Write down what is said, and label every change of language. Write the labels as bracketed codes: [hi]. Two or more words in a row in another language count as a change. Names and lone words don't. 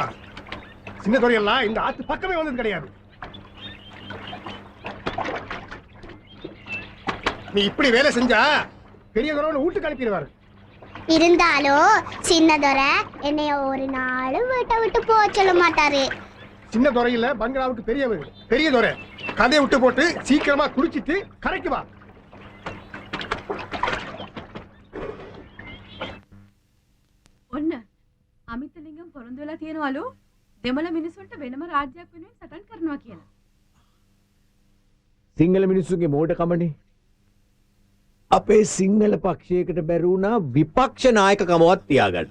[ta] சின்ன துறையெல்லாம் இந்த ஆத்து பக்கமே வந்தது கிடையாது. நீ இப்படி வேலை செஞ்சா பெரிய துறை வீட்டுக்கு அனுப்பிடுவாரு. இருந்தாலும் சின்னதுரை என்னைய ஒரு நாள் வீட்டை விட்டு போக சொல்ல மாட்டாரு. சின்ன துறையில பங்களாவுக்கு பெரிய வீடு, பெரிய துறை. கதையை விட்டு போட்டு சீக்கிரமா குளிச்சிட்டு கரைக்கு வா. [si] ඔන්න අමිතලිංගම් පොරොන්දු වෙලා තියෙනවලු දෙමළ මිනිස්සුන්ට වෙනම රාජ්‍යයක් වෙනුවෙන් සටන් කරනවා කියලා. සිංහල මිනිස්සුන්ගේ මෝඩකමනේ. අපේ සිංහල පක්ෂයකට බැරුණා විපක්ෂ නායකකමවත් තියාගන්න.